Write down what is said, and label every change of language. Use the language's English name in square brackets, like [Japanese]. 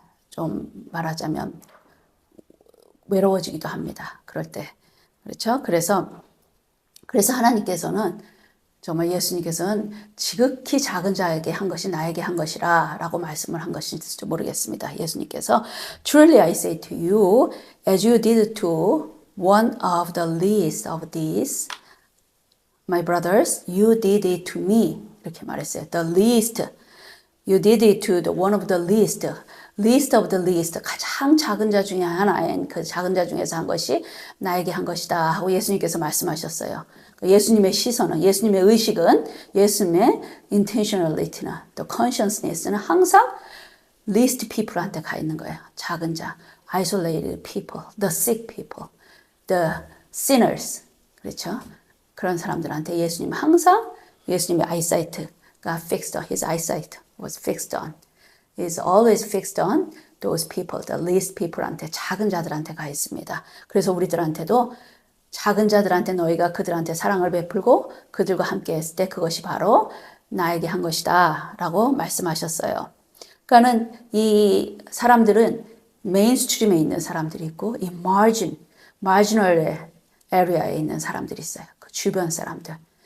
[Korean] 좀 말하자면 외로워지기도 합니다. 그럴 때 그렇죠. 그래서 하나님께서는 정말 예수님께서는 지극히 작은 자에게 한 것이 나에게 한 것이라 라고 말씀을 한 것인지 모르겠습니다. 예수님께서 [English] Truly I say to you, as you did to one of the least of these, my brothers, you did it to me. [Korean] 이렇게 말했어요. [English] The least, you did it to the one of the least, [Korean] least of the least, 가장 작은 자 중에 하나인 그 작은 자 중에서 한 것이 나에게 한 것이다 하고 예수님께서 말씀하셨어요. 예수님의 시선은, 예수님의 의식은, 예수님의 intentionality나 또 consciousness는 항상 least people한테 가 있는 거예요. 작은 자, [English] isolated people, the sick people, the sinners. [Korean] 그렇죠? 그런 사람들한테 예수님은 항상 예수님의 eyesight가 [English] fixed, his eyesight, was fixed on. Is always fixed on those people, the least people한테, [Korean] 작은 자들한테 가 있습니다. 그래서 우리들한테도 작은 자들한테 너희가 그들한테 사랑을 베풀고 그들과 함께 했을 때 그것이 바로 나에게 한 것이다 라고 말씀하셨어요. 그러니까는 이 사람들은 메인스트림에 있는 사람들이 있고 이 marginal area에 있는 사람들이 있어요. 그 주변 사람들.